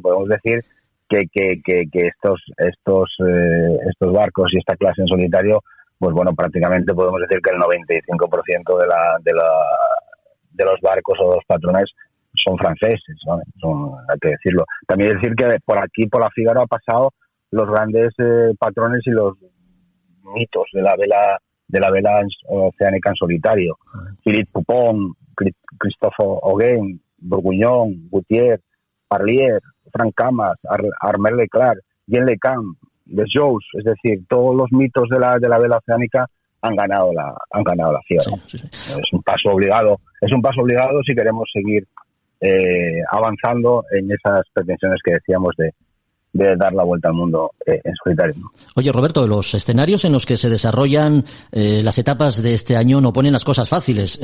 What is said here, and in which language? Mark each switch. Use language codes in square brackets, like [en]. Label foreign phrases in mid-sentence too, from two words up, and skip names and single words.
[es] Podemos decir que estos barcos y esta clase en solitario, pues bueno, prácticamente podemos decir que el 95% de los barcos o de los patrones son franceses, ¿no? Hay que decirlo. También decir que por aquí, por la Fígaro, ha pasado los grandes patrones y los mitos de la vela oceánica en solitario. Philippe Poupon, Christophe Auguin, Bourguignon, Gautier, Parlier, Frank Camas, Armel Leclerc, Jean Le Cam, Desjous, es decir, todos los mitos de la vela oceánica han ganado la Fígaro. Sí. Es un paso obligado si queremos seguir avanzando en esas pretensiones que decíamos de dar la vuelta al mundo en solitario. Oye, Roberto, los escenarios en los que se desarrollan las etapas de este año no ponen las cosas fáciles.